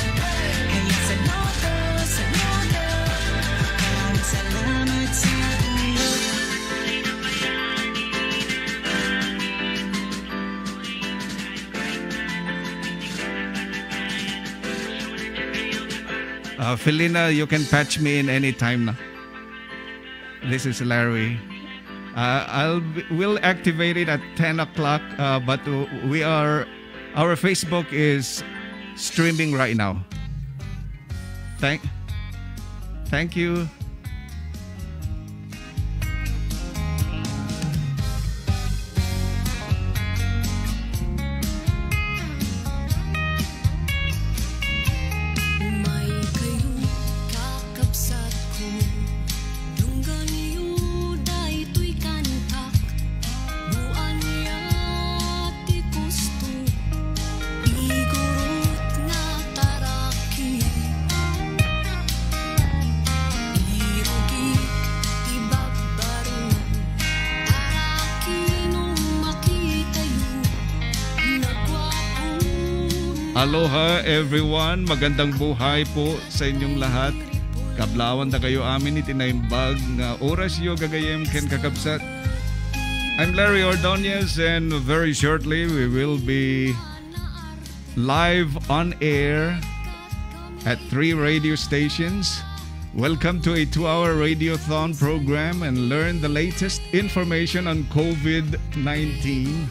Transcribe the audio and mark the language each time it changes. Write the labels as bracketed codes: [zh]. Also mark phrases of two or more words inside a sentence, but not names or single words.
[tl] Kaya saludo, saludo. Maraming salamat sa inyo. Felina, [en] you can patch me in any time na. This is Larry. We'll activate it at 10 o'clock, but our Facebook is streaming right now. Thank you. [ilo] May kayong kakabsat ko, yung ganiyo daytoy kantak, buan niya ti gusto, igurot nga taraki, irugi ti bagbaro, araki nung makitayo, nagwapo. [en] Aloha everyone, [tl] magandang buhay po sa inyong lahat. [ilo] Kablawan na kayo amin itinaimbag nga oras yo gagayem ken kakabsat. [en] I'm Larry Ordonez, and very shortly we will be live on air at 3 radio stations. Welcome to a 2-hour radiothon program and learn the latest information on COVID-19.